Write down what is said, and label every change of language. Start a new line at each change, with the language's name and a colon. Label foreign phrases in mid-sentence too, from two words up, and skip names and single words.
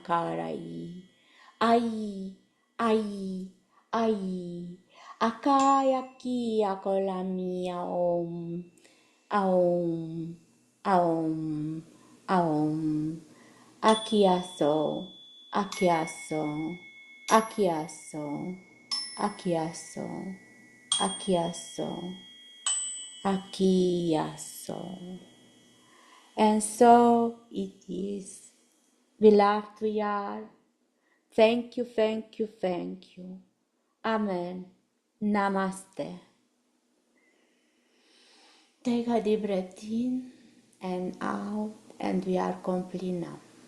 English: carai, ai, ai, ai, acai aqui acola mia om, aom, aom, aom, aqui aso, aqui aso, aqui aso, aqui aso, aqui aso, aqui aso. And so it is. Beloved we are. Thank you, thank you, thank you. Amen. Namaste. Take a deep breath in and out, and we are complete now.